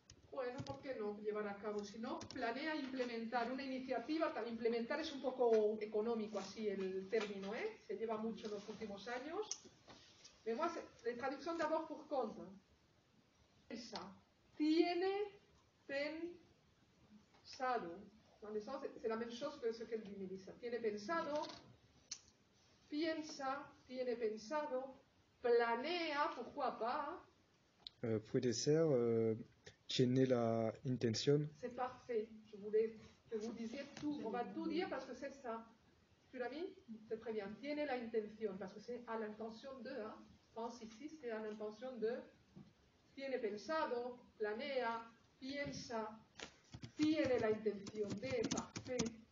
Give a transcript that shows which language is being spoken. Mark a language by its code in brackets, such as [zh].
[es] Bueno, ¿por qué no llevar a cabo? Si no, planea implementar una iniciativa. Implementar es un poco económico así el término, ¿eh? Se lleva mucho en los últimos años. [fr] Mais moi, la traducción d'abord pour compte. Pensa. [es] Tiene pensado. [fr] Dans le sens, c'est la même chose que ce qu'elle dit, Melissa. [es] Tiene pensado, piensa, tiene pensado, planea, [fr] pourquoi pas. [es] Puede ser, tiene la intención. [fr] C'est parfait. Je voulais que vous disiez tout. On va tout dire parce que c'est ça. Tu l'as mis? C'est très bien. [es] Tiene la intención, [fr] parce que c'est à l'intention de. Hein. Pense ici, c'est à l'intention de. [es] Tiene pensado, planea, piensa, tiene la intención de, parfait.